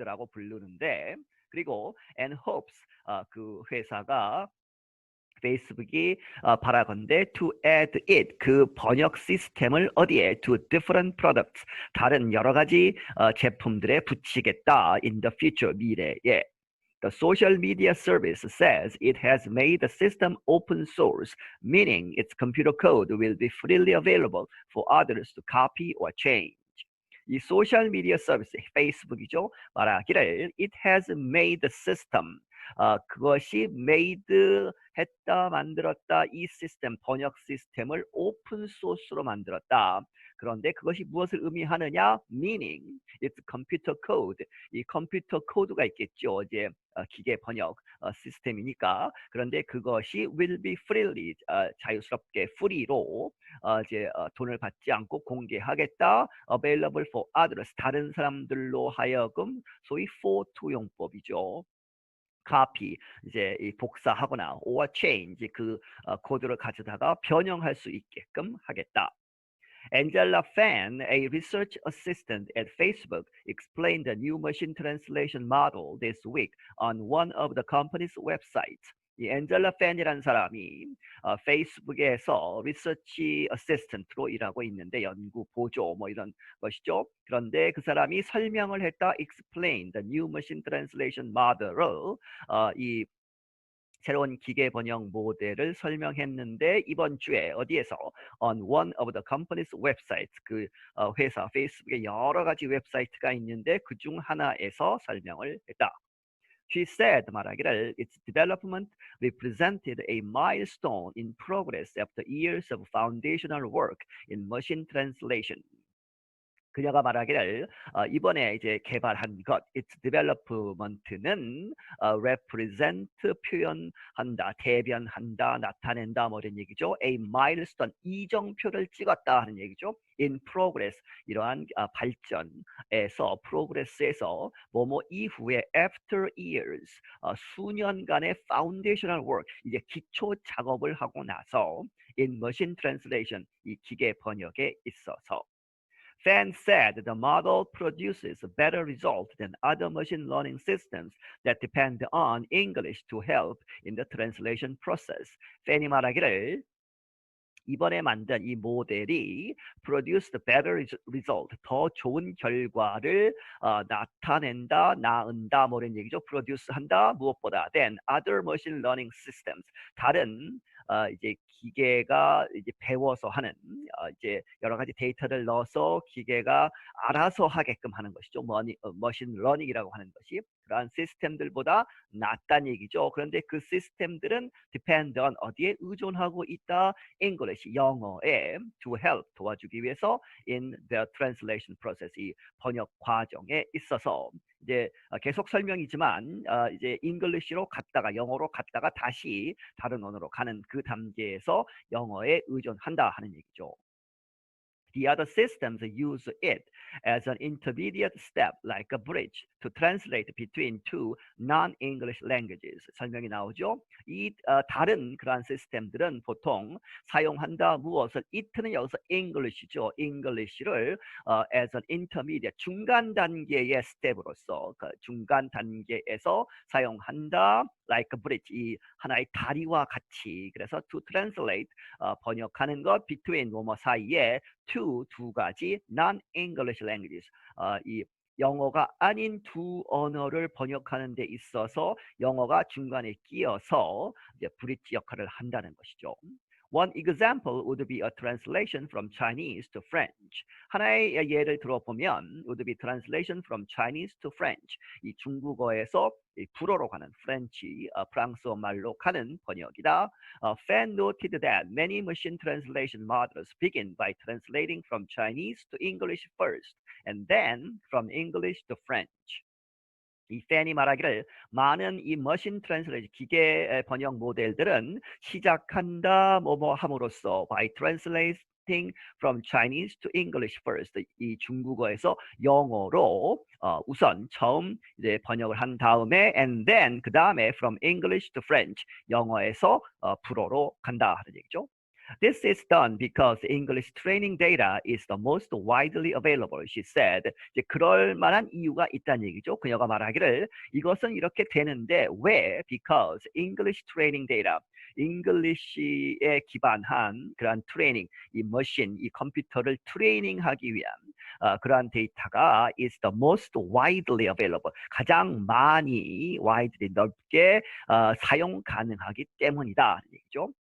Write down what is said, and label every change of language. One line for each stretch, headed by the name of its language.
Korean: 부르는데, 그리고
English: and hopes,
Korean: 그 회사가 페이스북이 바라건대
English: to add it,
Korean: 그 번역 시스템을 어디에,
English: to different products,
Korean: 다른 여러 가지 제품들에 붙이겠다
English: in the future,
Korean: 미래에.
English: The social media service says it has made the system open source, meaning its computer code will be freely available for others to copy or change.
Korean: 이 소셜 미디어 서비스, 페이스북이죠. 말하기를
English: it has made the system,
Korean: 그것이 made 했다, 만들었다, 이 시스템, 번역 시스템을 오픈 소스로 만들었다. 그런데 그것이 무엇을 의미하느냐?
English: meaning it's computer code,
Korean: 이 컴퓨터 코드가 있겠죠. 이제 기계 번역 시스템이니까. 그런데 그것이
English: will be freely,
Korean: 자유스럽게 free로 이제 돈을 받지 않고 공개하겠다.
English: available for others,
Korean: 다른 사람들로 하여금 소위 for to용법이죠. copy, 이제 이 복사하거나
English: or change,
Korean: 그 코드를 가져다가 변형할 수 있게끔 하겠다.
English: Angela Fan, a research assistant at Facebook, explained the new machine translation model this week on one of the company's websites.
Korean: 이 앤젤라 팬이라는 사람이 페이스북에서 리서치 어시스턴트로 일하고 있는데, 연구 보조 뭐 이런 것이죠. 그런데 그 사람이 설명을 했다,
English: explain the new machine translation model
Korean: 을, 이 새로운 기계 번역 모델을 설명했는데, 이번 주에 어디에서
English: on one of the company's websites,
Korean: 그 회사 페이스북에 여러 가지 웹사이트가 있는데 그 중 하나에서 설명을 했다.
English: She said,
Korean: 말하기를
English: its development represented a milestone in progress after years of foundational work in machine translation.
Korean: 그녀가 말하기를 이번에 이제 개발한 것,
English: its development
Korean: 는 represent 표현한다, 대변한다, 나타낸다 뭐 이런 얘기죠. A milestone 이정표를 찍었다 하는 얘기죠.
English: In progress
Korean: 이러한 발전에서
English: progress에서
Korean: 뭐뭐 이후에
English: after years
Korean: 수년간의
English: foundational work
Korean: 이제 기초 작업을 하고 나서
English: in machine translation
Korean: 이 기계 번역에 있어서
English: Fan said the model produces a better result than other machine learning systems that depend on English to help in the translation process.
Korean: 팬이 말하기를 이번에 만든 이 모델이
English: produced better result,
Korean: 더 좋은 결과를 나타낸다, 낳은다, 뭐 이런 얘기죠. produce 한다, 무엇보다
English: than other machine learning systems,
Korean: 다른 이제 기계가 이제 배워서 하는 이제 여러 가지 데이터를 넣어서 기계가 알아서 하게끔 하는 것이죠. 머신 러닝이라고 하는 것이 그러한 시스템들보다 낫다는 얘기죠. 그런데 그 시스템들은 depend on 어디에 의존하고 있다? English, 영어에
English: to help,
Korean: 도와주기 위해서
English: in the translation process,
Korean: 이 번역 과정에 있어서 이제 계속 설명이지만 이제 English로 갔다가 영어로 갔다가 다시 다른 언어로 가는 그 단계에서 영어에 의존한다 하는 얘기죠.
English: The other systems use it as an intermediate step, like a bridge, to translate between two non-English languages.
Korean: 설명이 나오죠. 이 다른 그러한 시스템들은 보통 사용한다 무엇을 it는 여기서 English죠. English를
English: as an intermediate
Korean: 중간 단계의 스텝으로서 그 중간 단계에서 사용한다.
English: like a bridge
Korean: 이 하나의 다리와 같이 그래서 to translate 번역하는 것 between 뭐뭐 사이에 두 가지
English: non-English languages
Korean: 이 영어가 아닌 두 언어를 번역하는 데 있어서 영어가 중간에 끼어서 이제 브릿지 역할을 한다는 것이죠.
English: One example would be a translation from Chinese to French.
Korean: 하나의 예를 들어보면
English: would be translation from Chinese to French.
Korean: 이 중국어에서 불어로 가는 프렌치, 프랑스어 말로 가는 번역이다.
English: Fan noted that many machine translation models begin by translating from Chinese to English first, and then from English to French.
Korean: 이 팬이 말하기를 많은 이 머신 트랜슬레이션 기계 번역 모델들은 시작한다 뭐뭐 함으로써
English: by translating from Chinese to English first
Korean: 이 중국어에서 영어로 우선 처음 이제 번역을 한 다음에
English: and then
Korean: 그 다음에
English: from English to French
Korean: 영어에서 불어로 간다 하는 얘기죠.
English: This is done because English training data is the most widely available, she said.
Korean: 이제 그럴 만한 이유가 있다는 얘기죠. 그녀가 말하기를 이것은 이렇게 되는데 왜?
English: Because English training data,
Korean: English에 기반한 그러한 트레이닝, 이 머신, 이 컴퓨터를 트레이닝하기 위한 그러한 데이터가
English: is the most widely available,
Korean: 가장 많이 widely 넓게 사용 가능하기 때문이다 얘기죠.